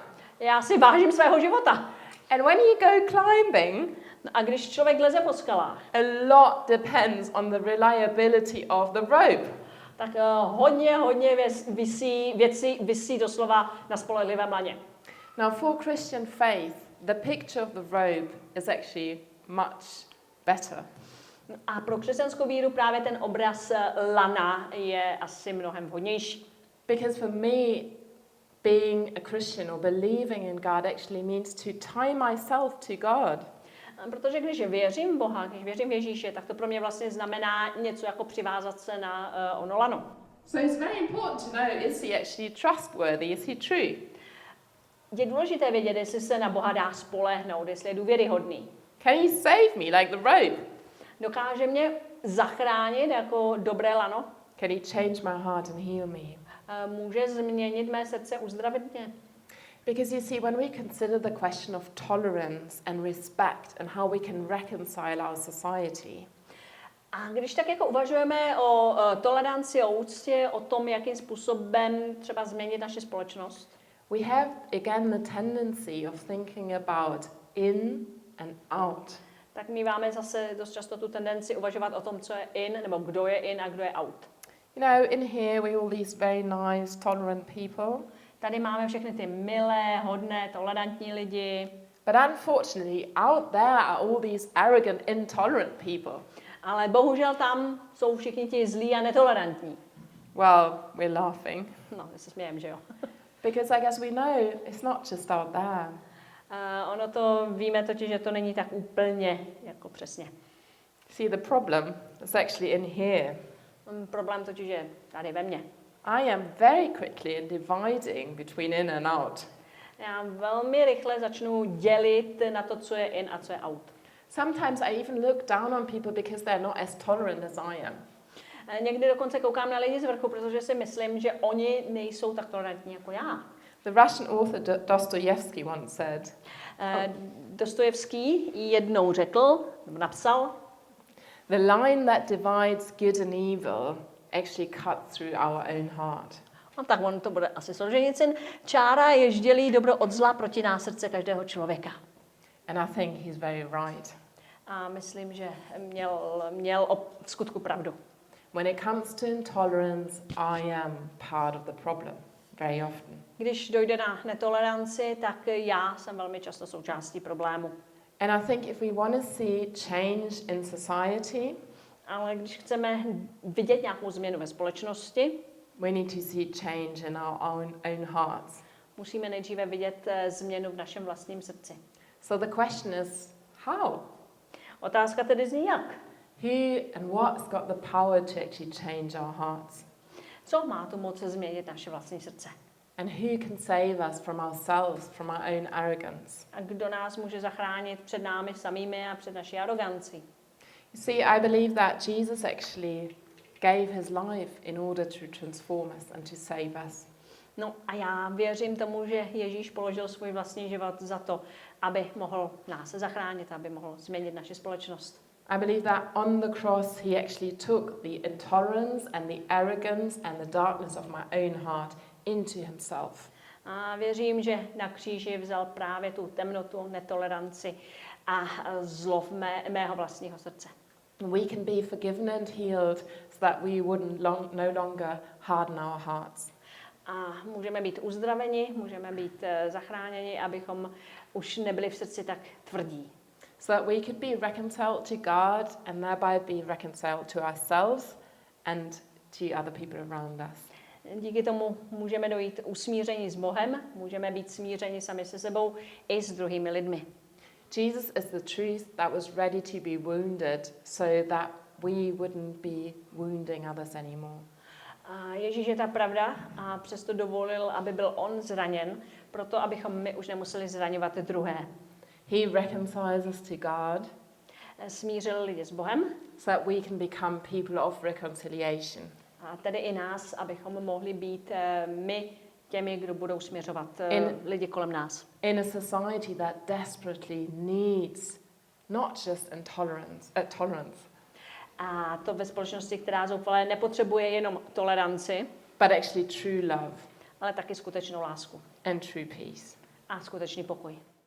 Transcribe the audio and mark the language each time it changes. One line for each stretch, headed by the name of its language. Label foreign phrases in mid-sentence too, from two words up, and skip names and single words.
Czech: Já si vážím svého života.
English: And when you go climbing,
Czech: A když člověk leze po skalách,
English: a lot depends on the reliability of the rope.
Czech: tak hodně věcí visí doslova na spolehlivém laně.
English: Now, for Christian faith, the picture of the rope is actually much better.
Czech: A pro křesťanskou víru právě ten obraz lana je asi mnohem vhodnější.
English: Because for me, being a Christian or believing in God actually means to tie myself to God.
Czech: Protože když věřím v Boha, když věřím v Ježíše, tak to pro mě vlastně znamená něco jako přivázat se na ono lano.
English: So it's very important to know, is he actually trustworthy? Is he true?
Czech: Je důležité vědět, jestli se na Boha dá spolehnout, jestli je důvěryhodný.
English: Can he save me like the rope?
Czech: Dokáže mě zachránit jako dobré lano?
English: Can he change my heart and heal me?
Czech: Může změnit mé srdce, uzdravit mě.
English: Because you see, when we consider the question of tolerance and respect and how we can reconcile our society,
Czech: A když tak jako uvažujeme o toleranci, o úctě, o tom, jakým způsobem třeba změnit naši společnost,
English: we have again the tendency of thinking about in and out.
Czech: tak my máme zase dost často tu tendenci uvažovat o tom, co je in, nebo kdo je in a kdo je out.
English: You know, in here we all these very nice, tolerant people.
Czech: Tady máme všechny ty milé, hodné, tolerantní lidi,
English: But unfortunately, out there are all these arrogant, intolerant people.
Czech: ale bohužel tam jsou všichni ti zlí a netolerantní.
English: Well, we're laughing.
Czech: No, my se smějeme, že jo.
English: Because I guess we know it's not just out there.
Czech: Ono to víme totiž, že to není tak úplně jako přesně.
English: See, the problem is actually in here.
Czech: Problém totiž je tady ve mně.
English: I am very quickly in dividing between in and out.
Czech: Já velmi rychle začnu dělit na to, co je in a co je out.
English: Sometimes I even look down on people because they're not as tolerant as I am.
Czech: Někdy dokonce koukám na lidi z vrchu, protože si myslím, že oni nejsou tak tolerantní jako já.
English: The Russian author Dostoevsky once said,
Czech: Dostojevský jednou řekl, nebo napsal,
English: the line that divides good and evil actually cuts through our own heart.
Czech: no tak on to bude asi Solženicin, čára jež dělí dobro od zla proti srdce každého člověka.
English: And I think he's very right.
Czech: A myslím, že měl v skutku pravdu.
English: When it comes to intolerance, I am part of the problem, very often.
Czech: Když dojde na netoleranci, tak já jsem velmi často součástí problému.
English: And I think if we want to see change in society,
Czech: Ale když chceme vidět nějakou změnu ve společnosti,
English: we need to see change in our own hearts.
Czech: musíme nejdříve vidět změnu v našem vlastním srdci.
English: So the question is, how?
Czech: Otázka tedy zní jak?
English: Who and what's got the power to actually change our hearts?
Czech: Co má tu moc změnit naše vlastní srdce?
English: And who can save us from ourselves, from our own arrogance?
Czech: A kdo nás může zachránit před námi samými a před naší arogancí?
English: You see, I believe that Jesus actually gave his life in order to transform us and to save us.
Czech: No a já věřím tomu, že Ježíš položil svůj vlastní život za to, aby mohl nás zachránit, aby mohl změnit naši společnost.
English: I believe that on the cross he actually took the intolerance and the arrogance and the darkness of my own heart into himself.
Czech: A věřím, že na kříži vzal právě tu temnotu, netoleranci a zlo mého vlastního srdce.
English: We can be forgiven and healed so that we wouldn't no longer harden our hearts.
Czech: A můžeme být uzdraveni, můžeme být zachráněni, abychom už nebyli v srdci tak tvrdí.
English: So that we could be reconciled to God and thereby be reconciled to ourselves and to other people around us.
Czech: Díky tomu můžeme dojít usmíření s Bohem, můžeme být smířeni sami se sebou i s druhými lidmi.
English: Jesus is the truth that was ready to be wounded so that we wouldn't be wounding others anymore.
Czech: A Ježíš je ta pravda a přesto dovolil, aby byl on zraněn, proto abychom my už nemuseli zraňovat druhé.
English: He reconciles us to God
Czech: Smířil lidi s Bohem,
English: so that we can become people of reconciliation.
Czech: a tedy i nás, abychom mohli být my těmi, kdo budou směřovat lidi kolem nás.
English: In a society that desperately needs not just tolerance,
Czech: A to ve společnosti, která zoufale nepotřebuje jenom toleranci,
English: but actually true love
Czech: ale taky skutečnou lásku
English: and true peace.
Czech: a skutečný pokoj.